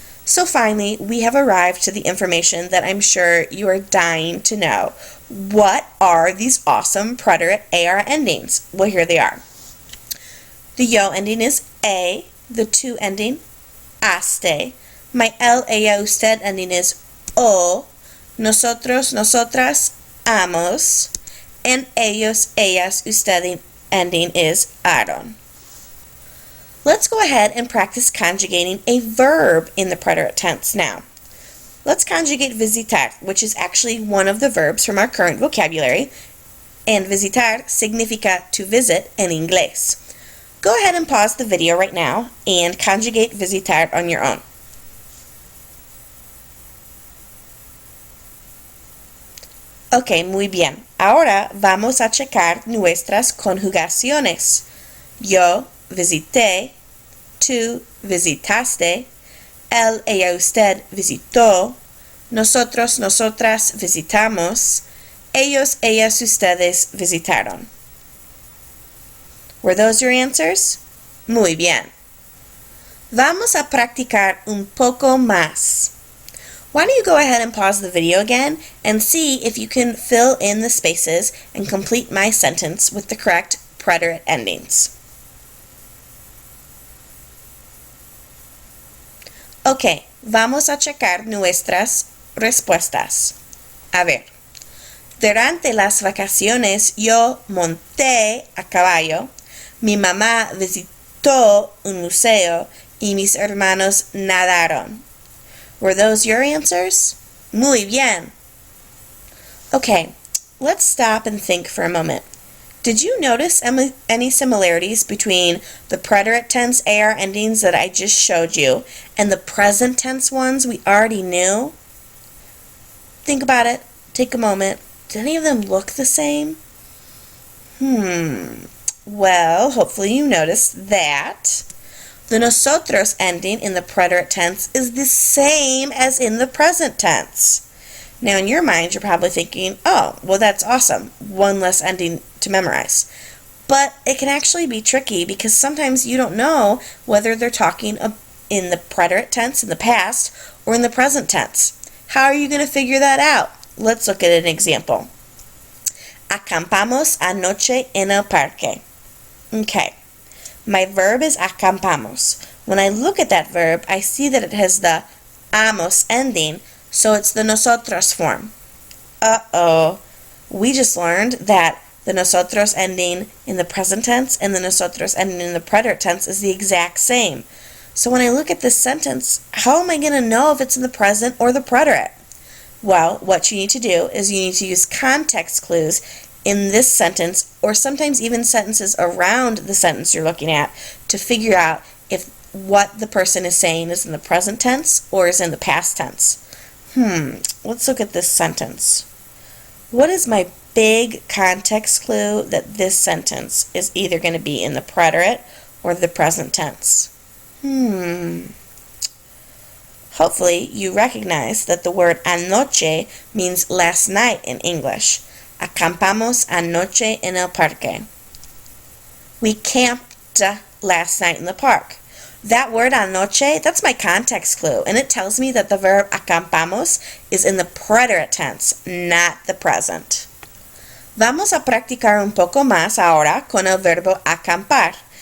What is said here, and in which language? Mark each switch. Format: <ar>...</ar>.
<en>So finally, we have arrived to the information that I'm sure you are dying to know. What are these awesome preterite AR endings? Well, here they are. The yo ending is a, the to ending, aste. My el, ella, usted ending is o.</en> <es>Nosotros, nosotras, amos.</es> <en>And ellos, ellas, usted ending is aron. Let's go ahead and practice conjugating a verb in the preterite tense now. Let's conjugate visitar, which is actually one of the verbs from our current vocabulary, and</en> <es>visitar significa</es> <en>to visit in inglés. Go ahead and pause the video right now and conjugate visitar on your own.</en> <es>Ok, muy bien. Ahora vamos a checar nuestras conjugaciones. Yo visité, tú visitaste, él, ella, usted visitó, nosotros, nosotras visitamos, ellos, ellas, ustedes visitaron.</es> <en>Were those your answers?</en> <es>Muy bien. Vamos a practicar un poco más.</es> <en>Why don't you go ahead and pause the video again and see if you can fill in the spaces and complete my sentence with the correct preterite endings.</en> <es>Ok, vamos a checar nuestras respuestas. A ver, durante las vacaciones yo monté a caballo, mi mamá visitó un museo y mis hermanos nadaron.</es> <en>Were those your answers?</en> <es>Muy bien.</es> <en>Okay, let's stop and think for a moment. Did you notice any similarities between the preterite tense AR endings that I just showed you and the present tense ones we already knew? Think about it. Take a moment. Did any of them look the same? Well, hopefully you noticed that the nosotros ending in the preterite tense is the same as in the present tense. Now in your mind, you're probably thinking, oh, well that's awesome, one less ending to memorize. But it can actually be tricky because sometimes you don't know whether they're talking in the preterite tense in the past or in the present tense. How are you going to figure that out? Let's look at an example.</en> <es>Acampamos anoche en el parque.</es> <en>Okay, my verb is acampamos. When I look at that verb, I see that it has the amos ending, so it's the nosotros form. Uh-oh, we just learned that the nosotros ending in the present tense and the nosotros ending in the preterite tense is the exact same. So when I look at this sentence, how am I going to know if it's in the present or the preterite? Well, what you need to do is you need to use context clues in this sentence, or sometimes even sentences around the sentence you're looking at, to figure out if what the person is saying is in the present tense or is in the past tense. Let's look at this sentence. What is my big context clue that this sentence is either going to be in the preterite or the present tense? Hopefully you recognize that the word anoche means last night in English.</en> <es>Acampamos anoche en el parque.</es> <en>We camped last night in the park. That word anoche, that's my context clue, and it tells me that the verb acampamos is in the preterite tense, not the present.</en> <es>Vamos a practicar un poco más ahora con el verbo acampar.</es>